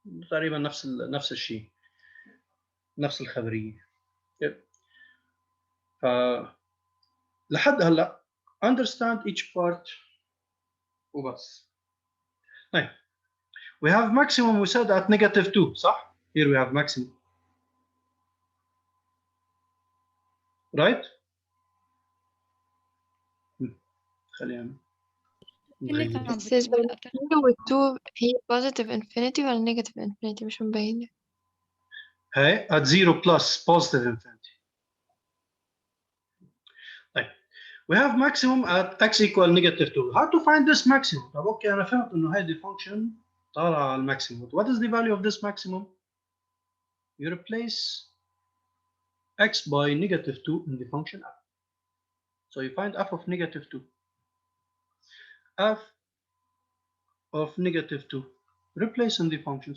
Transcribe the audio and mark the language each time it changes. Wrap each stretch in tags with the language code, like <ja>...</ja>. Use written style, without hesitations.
<ar>تقريبا نفس الشيء، نفس الخبرية. ف لحد هلا</ar> <en>understand each part</en> <ar>وبس. طيب</ar> <en>we have maximum we said at -2</en> <ar>صح؟</ar> <en>Here we have maximum. Right?</en> <ar>خلينا بس 2 هي</ar> <en>positive infinity</en> <ar>ولا</ar> <en>negative infinity</en> <ar>مش مبينة. هاي</ar> <en>at 0 plus positive infinity.</en> <ar>طيب</ar> <en>We have maximum at x equal -2. How to find this maximum؟</en> <ar>طب اوكي انا فهمت انه هيدي function طالعه على الماكسيموم.</ar> <en>What is the value of this maximum? You replace x by -2 in the function f. So you find f of -2. F of -2. Replace in the function.</en>